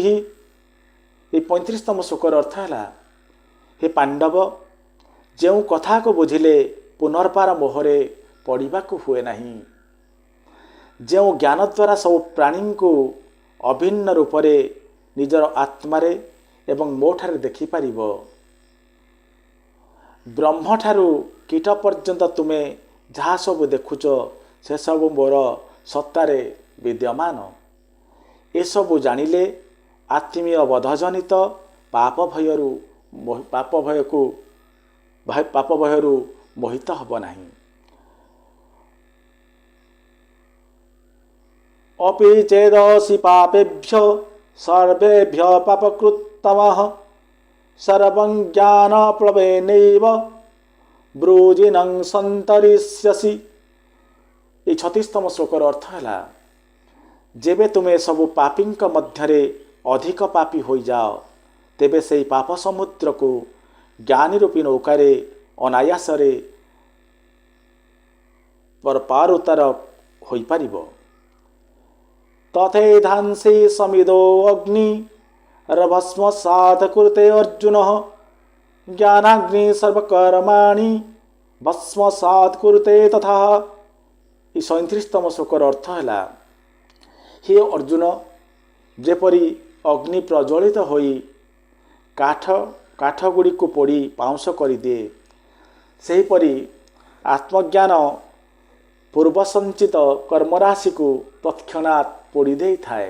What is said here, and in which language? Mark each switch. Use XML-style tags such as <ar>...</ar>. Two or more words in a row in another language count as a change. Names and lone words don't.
<or>ଏହି 35ତମ ଶ୍ଲୋକର ଅର୍ଥ ହେଲା, ହେ ପାଣ୍ଡବ, ଯେଉଁ କଥାକୁ ବୁଝିଲେ ପୁନର୍ବାର ମୋହରେ ପଡ଼ିବାକୁ ହୁଏ ନାହିଁ, ଯେଉଁ ଜ୍ଞାନ ଦ୍ୱାରା ସବୁ ପ୍ରାଣୀଙ୍କୁ ଅଭିନ୍ନ ରୂପରେ ନିଜର ଆତ୍ମାରେ ଏବଂ ମୋଠାରେ ଦେଖିପାରିବ, ବ୍ରହ୍ମଠାରୁ କୀଟ ପର୍ଯ୍ୟନ୍ତ ତୁମେ ଯାହା ସବୁ ଦେଖୁଛ ସେସବୁ ମୋର ସତ୍ତାରେ ବିଦ୍ୟମାନ। ଏସବୁ ଜାଣିଲେ ଆତ୍ମୀୟ ବୋଧଜନିତ ପାପ ଭୟରୁ ମୋହିତ ହେବ ନାହିଁ।</or> <sa>अपि चेदसि पापेभ्यो सर्वेभ्यो पापकृत्तमः सर्वं ज्ञानप्लवेनैव ब्रूजिनं सन्तरिष्यसि।</sa> <or>এই 36তମ ଶ୍ଲୋକର ଅର୍ଥ ହେଲା, ଯେବେ ତୁମେ ସବୁ ପାପୀଙ୍କ ମଧ୍ୟରେ ଅଧିକ ପାପୀ ହୋଇଯାଅ, ତେବେ ସେହି ପାପ ସମୁଦ୍ରକୁ ଜ୍ଞାନୀ ରୂପୀ ନୌକାରେ ଅନାୟାସରେ ପାରୁତାର ହୋଇପାରିବ।</or> <sa>तथैधांसि समिदो अग्नि रभस्मसात् कुरुते अर्जुनः ज्ञानाग्नि सर्वकर्माणि भस्मसात् कुरुते तथा।</sa> <or>ଏହି 37ତମ ଶ୍ଲୋକର ଅର୍ଥ ହେଲା, ହେ ଅର୍ଜୁନ, ଯେପରି ଅଗ୍ନି ପ୍ରଜ୍ୱଳିତ ହୋଇ କାଠ ଗୁଡ଼ିକୁ ପୋଡ଼ି ପାଉଁଶ କରିଦିଏ, ସେହିପରି ଆତ୍ମଜ୍ଞାନ ପୂର୍ବ ସଞ୍ଚିତ କର୍ମରାଶିକୁ ତତ୍କ୍ଷଣାତ୍ ପୋଡ଼ି ଦେଇଥାଏ।</or>